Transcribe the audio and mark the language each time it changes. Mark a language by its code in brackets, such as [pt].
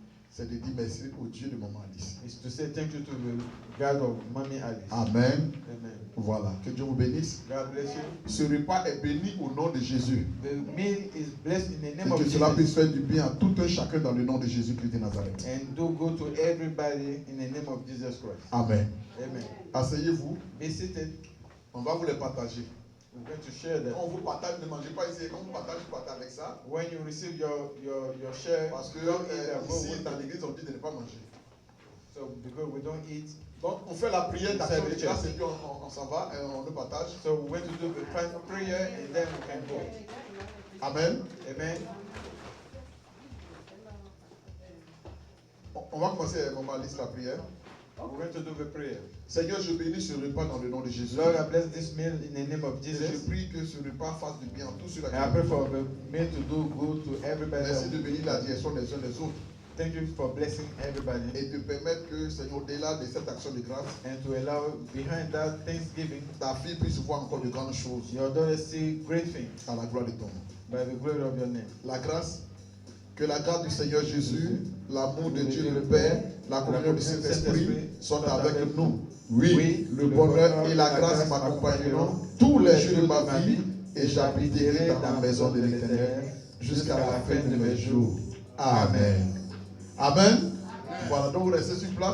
[fr] c'est de dire merci au Dieu de maman Alice. [en] is to say thank you to the God of Mommy Alice. Amen. Amen. [fr] Voilà. Que Dieu vous bénisse. [en] God bless you. [fr] Ce repas est béni au nom de Jésus. [en] The meal is blessed in the [fr] Et [en] name of [fr] que cela puisse [en] Jesus. [fr] faire du bien à tout un chacun dans le nom de Jésus-Christ de Nazareth. [en] And do go to everybody in the name of Jesus Christ. Amen. Amen. [fr] Asseyez-vous. [en] Be seated. [fr] On va vous les partager. [en] We're going to share that. [fr] On vous partage, ne mangez pas ici. Quand on vous partage, vous partez avec ça. [en] When you receive your share, [fr] Parce que [en] don't eat and go [fr] ici, [en] with [fr] dans [en] it. [fr] l'église, on dit de ne pas manger. [en] So because we don't eat, [fr] Donc, on fait la prière d'action de [en] Service. [fr] grâce et puis on s'en va et on le partage. [en] so we're going to do the final prayer and then we can go. Amen. Amen. [fr] On va commencer avec maman Alice la prière. [en] We're going to do the prayer. [fr] Seigneur, je bénis ce repas dans le nom de Jésus. [en] Lord, I bless this meal in the name of [fr] Et je [en] Jesus. [fr] prie que ce repas fasse du bien à tous ceux [en] And I pray for the meal to do good to everybody. [fr] Merci de bénir la direction des uns des autres [en] Thank you for blessing everybody [fr] et de permettre que, Seigneur, au-delà de cette action de grâce, [en] and to allow behind that Thanksgiving, [fr] ta fille puisse voir encore de grandes choses [en] your daughter see great things [fr] à la gloire de ton nom. [en] by the glory of your name. [fr] La grâce, que la grâce du Seigneur Jésus, l'amour de Dieu le Père, la communion du Saint-Esprit sont avec nous. Oui, le bonheur et la grâce m'accompagneront tous les jours de ma vie et j'habiterai dans la maison de l'Éternel jusqu'à la fin de mes jours. Amen. Amen. Voilà, donc vous restez sur place.